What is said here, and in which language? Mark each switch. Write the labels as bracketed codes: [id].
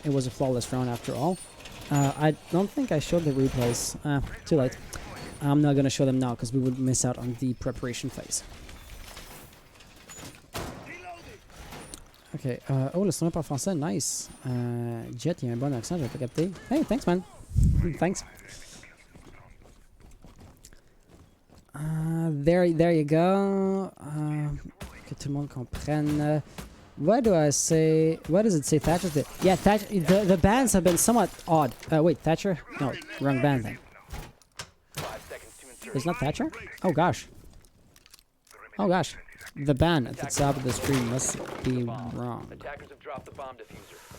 [en] It was a flawless round after all. I don't think I showed the replays. Too late. I'm not going to show them now because we would miss out on the preparation phase. Ok. [fr] Oh, le son par français, nice. Jet, il y a un bon accent, j'avais pas capté. [en] Hey, thanks, man. Thanks. There you go. [fr] Que tout le monde comprenne. [en] What do I say? What does it say? Thatcher? Yeah, Thatcher. The bans have been somewhat odd. Wait, Thatcher? No, wrong band then. It's not Thatcher? Oh gosh. Oh gosh. The ban at the top of the screen must be wrong. Attackers have dropped the bomb diffuser.